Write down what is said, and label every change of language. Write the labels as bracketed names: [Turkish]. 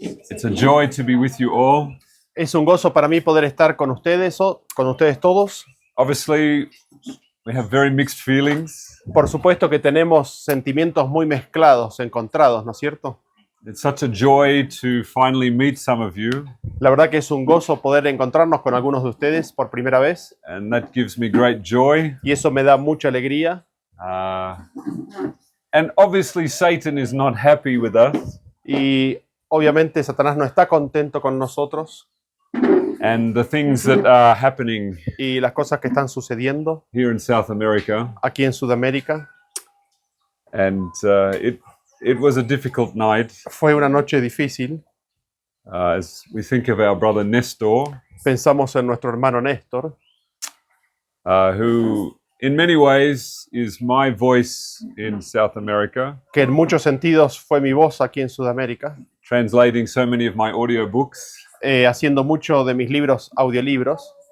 [English] It's a joy to be with you all. [Spanish] Es un gozo para mí poder estar con ustedes todos. [English] Obviously, we have very mixed feelings. [Spanish] Por supuesto que tenemos sentimientos muy mezclados, encontrados, ¿no es cierto? [English] It's such a joy to finally meet some of you, [Spanish] La verdad que es un gozo poder encontrarnos con algunos de ustedes por primera vez [English] and that gives me great joy. [Spanish] y eso me da mucha alegría. [English] And obviously, Satan is not happy with us, [Spanish] Y obviamente Satanás no está contento con nosotros [English] and the things that are happening [Spanish] y las cosas que están sucediendo [English] here in South America. [Spanish] aquí en Sudamérica. [English] And it was a difficult night [Spanish] Fue una noche difícil. [English] as we think of our brother Nestor, [Spanish] Pensamos en nuestro hermano Néstor, [English] who in many ways is my voice in South America, [Spanish] que en muchos sentidos fue mi voz aquí en Sudamérica, [English] translating so many of my audiobooks [Spanish] haciendo mucho de mis libros, audiolibros